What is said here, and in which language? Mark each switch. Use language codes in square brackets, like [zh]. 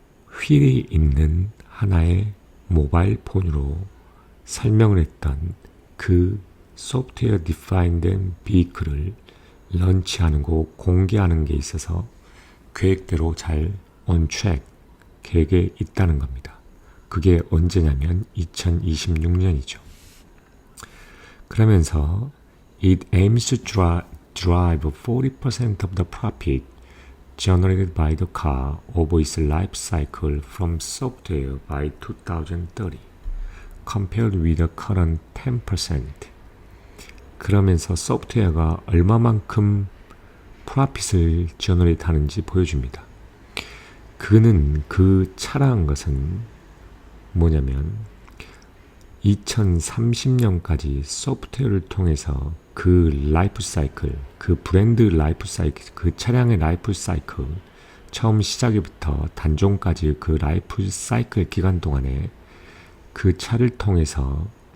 [ko] 휠이 있는 하나의 모바일 폰으로 설명을 했던 그 소프트웨어 디파인드 비클을 런치하는 거 공개하는 게 있어서 계획대로 잘 [en] on track [ko] 계획에 있다는 겁니다. 그게 언제냐면 2026년이죠. 그러면서 [en] It aims to drive 40% of the profit generated by the car over its life cycle from software by 2030, compared with the current 10%. [ko] 그러면서 소프트웨어가 얼마만큼 프로핏을 제너레이트 하는지 보여줍니다. 그는 그 차라한 것은 뭐냐면 2030년까지 소프트웨어를 통해서 그 라이프 사이클, 그 브랜드 라이프 사이클, 그 차량의 라이프 사이클, 처음 시작부터 단종까지 그 라이프 사이클 기간 동안에 그 차를 통해서